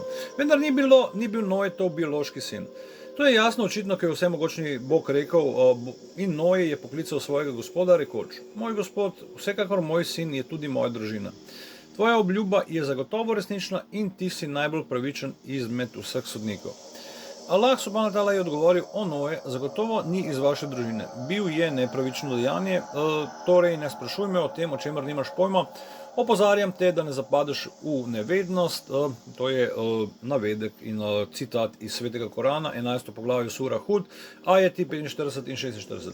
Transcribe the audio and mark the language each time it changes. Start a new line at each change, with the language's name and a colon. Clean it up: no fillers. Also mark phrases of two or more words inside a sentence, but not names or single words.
Slovenian: Vendar ni bil Noetov biološki sin. To je jasno očitno, ker je vsemogočni Bog rekel in Noe je poklical svojega gospoda rekoč: Moj gospod, vsekakor moj sin je tudi moja družina. Tvoja obljuba je zagotovo resnična in ti si najbolj pravičen izmed vseh sodnikov.
Arabic: الله سبحانه وتعالى
Slovenian: je odgovoril: O Noe, zagotovo ni iz vaše družine. Bil je nepravično dejanje, torej ne sprašuj me o tem, o čemer nimaš pojma. Opozarjam te, da ne zapadeš v nevednost. To je navedek in citat iz Svetega Korana, 11. poglavje sura Hud, ajeti 45 in 46.